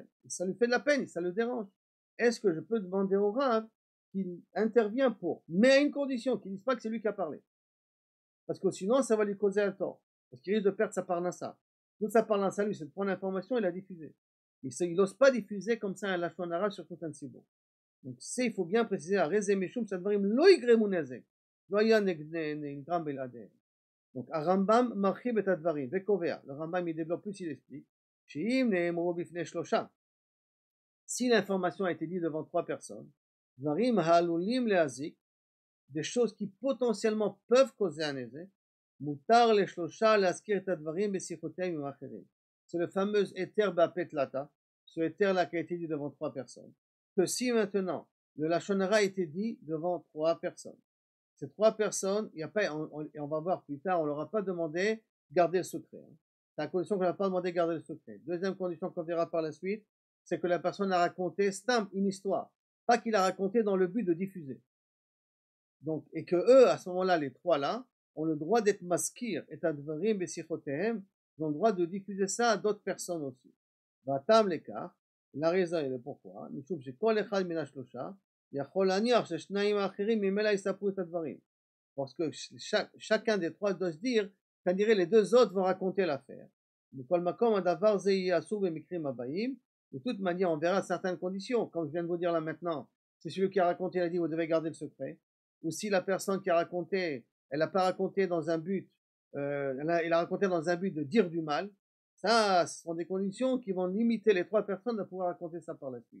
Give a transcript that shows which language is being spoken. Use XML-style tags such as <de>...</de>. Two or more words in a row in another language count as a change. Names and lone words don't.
<fr>Et ça lui fait de la peine, ça le dérange. Est-ce que je peux demander au Rav qu'il intervient pour, mais à une condition, qu'il ne dise pas que c'est lui qui a parlé. Parce que sinon, ça va lui causer un tort. Parce qu'il risque de perdre sa parnassa. Donc sa parnassa, lui, c'est de prendre l'information et la diffuser. Il n'ose pas diffuser comme ça un</fr> <he>לשון הרע</he> <fr>sur tout un tzibur. Donc il faut bien préciser,</fr> <he>הרז משום שהדברים לא יגרמו נזק, לא היה נגרם בלעדיהם. Donc הרמב"ם מרחיב את הדברים וקובע,</he> <fr>le Rambam il développe plus, il explique,</fr> <he>שאם נאמרו בפני שלושה,</he> <fr>si l'information a été dite devant trois personnes,</fr> <he>דברים העלולים להזיק,</he> <fr>des choses qui potentiellement peuvent causer un נזק,</fr> <he>מותר לשלושה להזכיר את הדברים בשיחותיהם עם האחרים.</he> <fr>C'est le fameux éther</fr> <arc>באפי תלתא,</arc> <fr>ce éther là qui a été dit devant trois personnes. Que si maintenant le</fr> <he>לשון הרע</he> <fr>a été dit devant trois personnes, ces trois personnes, il y a pas, et on va voir plus tard, on leur a pas demandé de garder le secret. Hein. C'est la condition qu'on n'a pas demandé de garder le secret. Deuxième condition qu'on verra par la suite, c'est que la personne a raconté une histoire, pas qu'il a raconté dans le but de diffuser. Donc, et que eux, à ce moment-là, les trois là, ont le droit d'être maskir, et</fr> <he>הדברים בשיחותיהם,</he> <fr>ils ont le droit de diffuser ça à d'autres personnes aussi. Vatam l'écart. La raison et le pourquoi,</fr> <he>משום שכל אחד מן השלושה יכול להניח ששניים האחרים ממילא יספרו את הדברים.</he> <fr>Parce que chacun des trois doit se dire qu'on dirait les deux autres vont raconter l'affaire.</fr> <he>בכל מקום הדבר זה יהיה אסור במקרים הבאים.</he> <fr>De toute manière, on verra certaines conditions. Comme je viens de vous dire là maintenant, si celui qui a raconté a dit vous devez garder le secret, ou si la personne qui a raconté, elle n'a pas raconté dans un but, elle a raconté dans un but de dire du mal. Ça, ce sont des conditions qui vont limiter les trois personnes de pouvoir raconter ça par la suite.</fr>